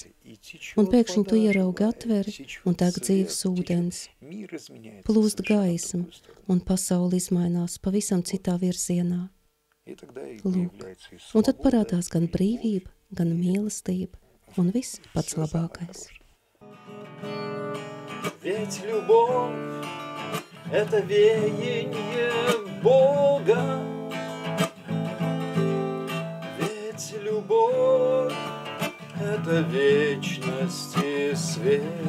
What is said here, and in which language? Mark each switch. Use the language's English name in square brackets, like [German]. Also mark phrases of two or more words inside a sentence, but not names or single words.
[Latvian] Un pēkšņi tu ieraugi atveri un tek dzīves ūdens. Plūst gaisma un pasauli izmainās pavisam citā virzienā. Lūk, un tad parādās gan brīvība, gan mīlestība, un viss pats labākais. [Russian] Ведь любовь – это веяние Бога. Ведь любовь – это вечности свет.